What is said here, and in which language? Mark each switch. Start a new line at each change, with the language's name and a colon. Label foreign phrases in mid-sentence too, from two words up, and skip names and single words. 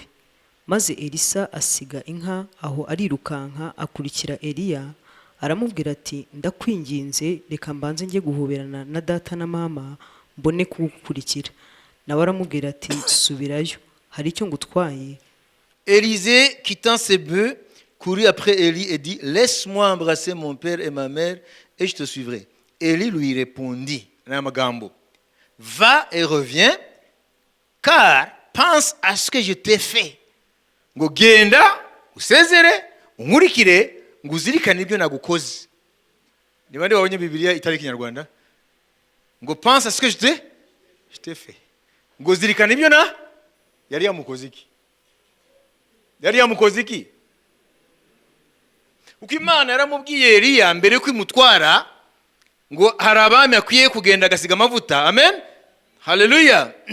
Kinyarwanda: Maze Elisa asiga inka aho arirukanka akurikira Eliya aramubwira ati ndakwinginze reka mbanze njye guhoberana na data na mama mbone kugukurikira. Nawe aramubwira ati subirayo hari icyo ngutwaye.
French: Élisée, quittant ses bœufs, courut après Élie et dit, laisse-moi embrasser mon père et ma mère et je te suivrai. Élie lui répondit, Namagambo, va et reviens, car pense à ce que je t'ai fait.
Kinyarwanda: Ngo genda, usezere, unkurikire, ngo uzirikane ibyo nagukoze. Ni bande wabonye Bibiliya itari Kinyarwanda?
French: Ngo pense à ce que je t'ai fait.
Kinyarwanda: Ngo uzirikane ibyo na yari yamukoze iki? Yari yamukoze iki? Uko Imana yaramubwiye Eliya mbere ko imutwara ngo hari abami akwiye kugenda agasiga amavuta. Amen. Haleluya.